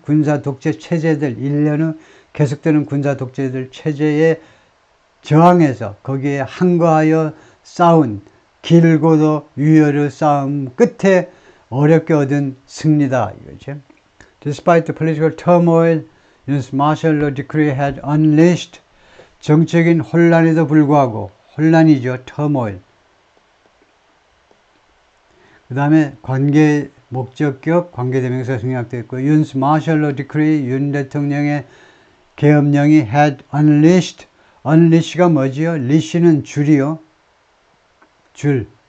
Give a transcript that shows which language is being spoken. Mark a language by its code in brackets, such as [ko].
[ko] 군사 독재 체제들 일련의 계속되는 군사 독재들 체제에 저항해서 거기에 항거하여 싸운 길고도 유혈의 싸움 끝에 어렵게 얻은 승리다 이거죠. [en] Despite the political turmoil, this martial law decree had unleashed [ko] 정적인 혼란에도 불구하고 혼란이죠. [en] turmoil. [ko] 그 다음에 관계 목적격 관계대명사 생략되어 있고 윤스 martial law decree 윤 대통령의 계엄령이 [en] had unleashed [ko] unleash가 뭐지요? leash는 줄이요. 줄.